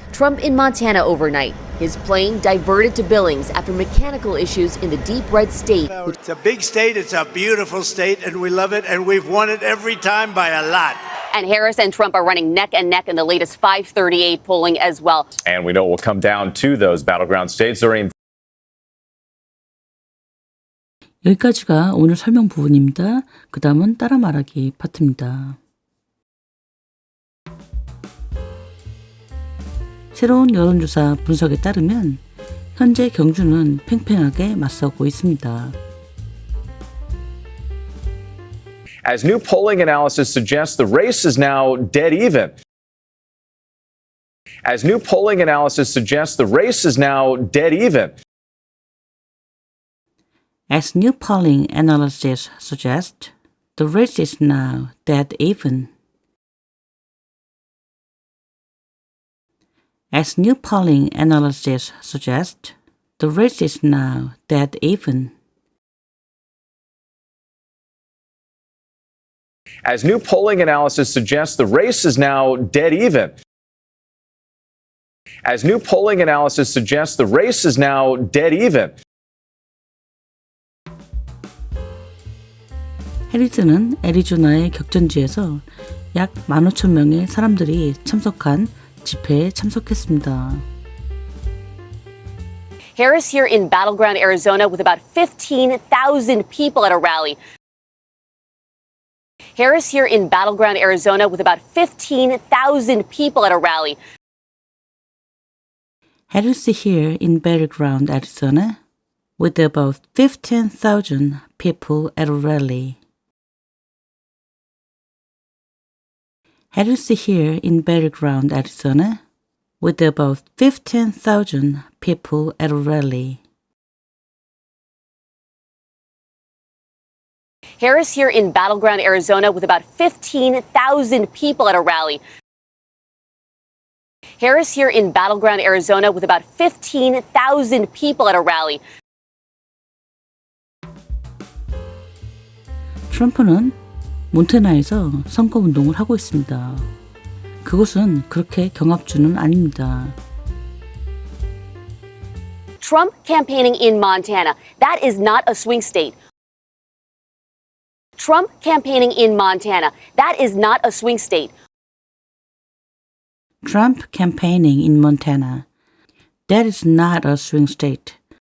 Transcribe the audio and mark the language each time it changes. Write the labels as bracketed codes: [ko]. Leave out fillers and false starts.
[en] Trump in Montana overnight. His plane diverted to Billings after mechanical issues in the deep red state. It's a big state, it's a beautiful state, and we love it, and we've won it every time by a lot. And Harris and Trump are running neck and neck in the latest 538 polling as well. And we know it will come down to those battleground states during. [ko] 여기까지가 오늘 설명 부분입니다. 그 다음은 따라 말하기 파트입니다. 새로운 여론조사 분석에 따르면 현재 경주는 팽팽하게 맞서고 있습니다. [en] As new polling analysis suggests, the race is now dead even. As new polling analysis suggests, the race is now dead even. As new polling analysis suggests, the race is now dead even. As new polling analysis suggests, the race is now dead even. As new polling analysis suggests, the race is now dead even. As new polling analysis suggests, the race is now dead even. [ko] 해리스는 애리조나의 격전지에서 약 15,000명의 사람들이 참석한 집회에 참석했습니다. [en] Harris here in battleground Arizona with about 15,000 people at a rally. Harris here in battleground Arizona with about 15,000 people at a rally. Harris here in battleground Arizona with about 15,000 people at a rally. Harris here in battleground Arizona with about 15,000 people at a rally. Harris here in battleground Arizona with about 15,000 people at a rally. Harris here in battleground Arizona with about 15,000 people at a rally. [ko] 트럼프는 몬태나에서 선거운동을 하고 있습니다. 그곳은 그렇게 경합주는 아닙니다. [en] Trump campaigning in Montana. That is not a swing state. Trump campaigning in Montana. That is not a swing state. Trump campaigning in Montana. That is not a swing state.